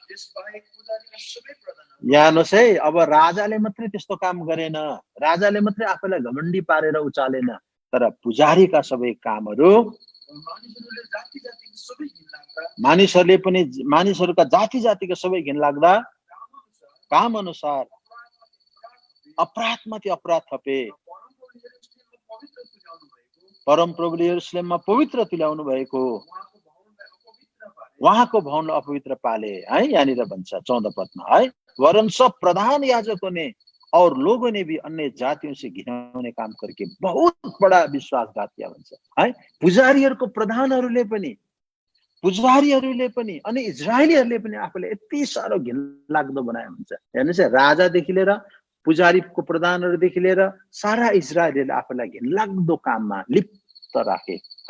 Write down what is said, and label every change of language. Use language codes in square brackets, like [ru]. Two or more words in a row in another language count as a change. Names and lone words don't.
[ne] हेर्नुहोस् है, अब राजाले मात्रै त्यस्तो काम गरेन, राजाले मात्रै आफैलाई घमण्डी पारेर उचालेन, तर पुजारीका सबै कामहरू मानिसहरूका जाति जातिका सबै घिनलाग्दा काम अनुसार अपराधमाथि अपराध थपे, परमप्रभुले यरुशलेममा पवित्र तुल्याउनु भएको उहाँको भवनलाई अपवित्र पारे। उहाँको भवन अपवित्र पाले है, यहाँनिर भन्छ 14 पदमा है, [hi] वरन सब प्रधान याजकों ने और लोगों ने भी अन्य जातियों से घिनाउने काम करके बहुत बड़ा विश्वासघात किया [ne] भन्छ है। पुजारीहरूको प्रधानहरूले पनि अनि इजरायलीहरूले पनि आफूले यति साह्रो घिनलाग्दो बनाए हुन्छ। हेर्नुहोस् है, राजादेखि लिएर पुजारीको प्रधानहरूदेखि लिएर सारा इजरायलीहरूले आफूलाई घिनलाग्दो काममा लिप्त राखे है।